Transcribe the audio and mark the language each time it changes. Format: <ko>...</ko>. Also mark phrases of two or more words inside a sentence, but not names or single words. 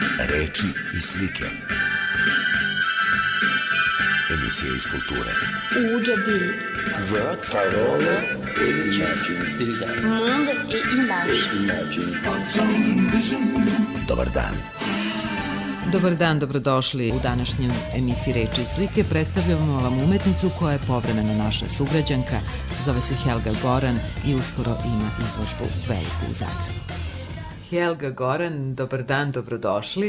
<sr>Reči i slike. Emisija iz kulture. Udžbenik.</sr> <en>Words,</en> <fr>parole, images, bilder. Monde et image.</fr> <sr>Dobar dan. Dobar dan, dobrodošli u današnjem emisiji Reči i slike. Predstavljamo vam umetnicu koja je povremeno naša sugrađanka. Zove se Helga Goran i uskoro ima izložbu veliku u Zagrebu. Helga Goran, dobar dan, dobrodošli.</sr>